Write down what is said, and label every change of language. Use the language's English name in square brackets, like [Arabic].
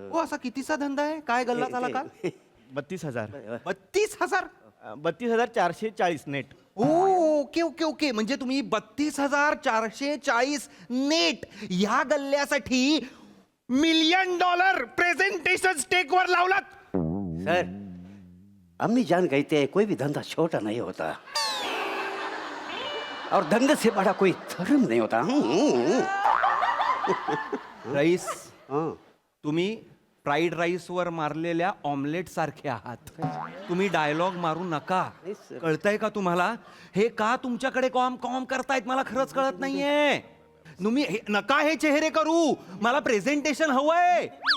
[Marathi] हो, असा कितीचा धंदा आहे? काय गल्ला झाला का? 32,000. 32,000? 32,440 नेट. ओके ओके ओके, म्हणजे तुम्ही 32,440 नेट ह्या गल्ल्यासाठी $1 मिलियन प्रेझेंटेशन स्टेकवर लावलात. [Hindi] सर, अम्मी जान कहते हैं कोई भी धंधा छोटा नहीं होता और धंधे से बड़ा कोई धर्म नहीं होता. [Marathi] राईस, हाँ. तुम्ही फ्राईड राईसवर मारलेल्या ऑमलेट सारखे आहात. तुम्ही डायलॉग मारू नका. नाही, सर. कळतंय का तुम्हाला? हे का तुमच्याकडे कॉम कॉम करतायत मला खरंच कळत नाहीये. तुम्ही नका हे चेहरे करू. मला प्रेझेंटेशन हवंय.